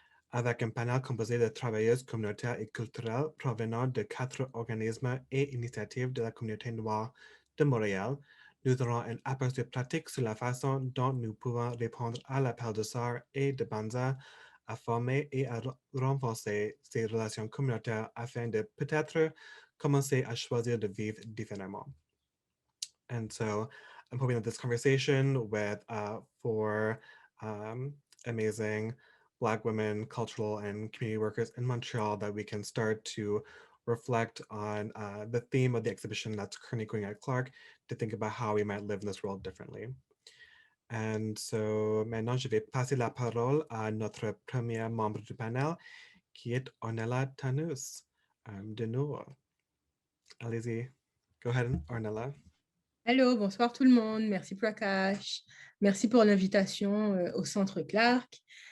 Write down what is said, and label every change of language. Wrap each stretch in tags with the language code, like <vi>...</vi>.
<fr>Avec un panel composé de travailleuses communautaires et culturelles provenant de 4 organismes et initiatives de la communauté noire de Montréal, nous aurons un aperçu pratique sur la façon dont nous pouvons répondre à l'appel de Sarr et de Banza à former et à renforcer ces relations communautaires afin de peut-être commencer à choisir de vivre différemment.</fr> <en>And so I'm hoping that this conversation with 4 amazing Black women, cultural and community workers in Montreal, that we can start to reflect on the theme of the exhibition that's currently going at Clark, to think about how we might live in this world differently. And so</en> <fr>maintenant, je vais passer la parole à notre premier membre du panel, qui est Ornella Tanus de Nour. Allez-y.</fr> <en>Go ahead, Ornella.</en> <fr>Allô, bonsoir tout le monde. Merci Prakash. Merci pour l'invitation au Centre Clark.</fr>